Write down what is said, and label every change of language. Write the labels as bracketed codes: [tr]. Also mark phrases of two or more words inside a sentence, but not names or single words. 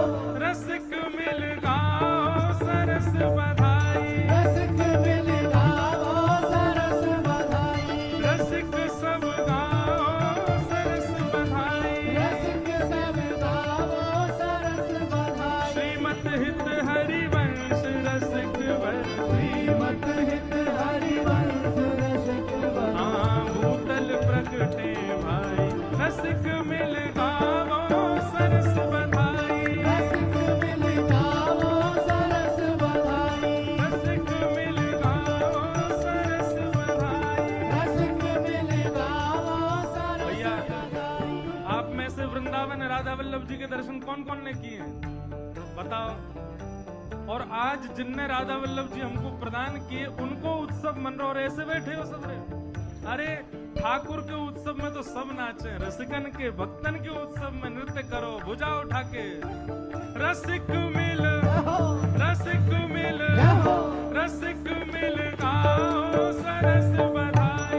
[bra] रसिक मिल गाओ सरस बधाई रसिक मिल गाओ सरस बधाई रसिक सब गाओ सरस बधाई रसिक सब गाओ सरस बधाई श्रीमत हित हरिवंश रसिक वर श्रीमत हित हरिवंश रसिक वर हाँ भूतल प्रकटे भाई रसिक मिल गाओ सरस बधाई रसिक मिल गाओ सरस बधाई रसिक मिल गाओ सरस बधाई रसिक मिल गाओ सरस भैया बधाई [hi] आप में से वृंदावन राधा वल्लभ जी के दर्शन कौन कौन ने किए हैं बताओ। और आज जिनने राधा वल्लभ जी हमको प्रदान किए उनको उत्सव मन रहा और ऐसे बैठे हो सब रे। अरे ठाकुर के उत्सव में तो सब नाचे, रसिकन के भक्तन के उत्सव में नृत्य करो भुजा उठा के। [bra] रसिक मिल रसिक मिल रसिक मिल गाओ सरस बधाई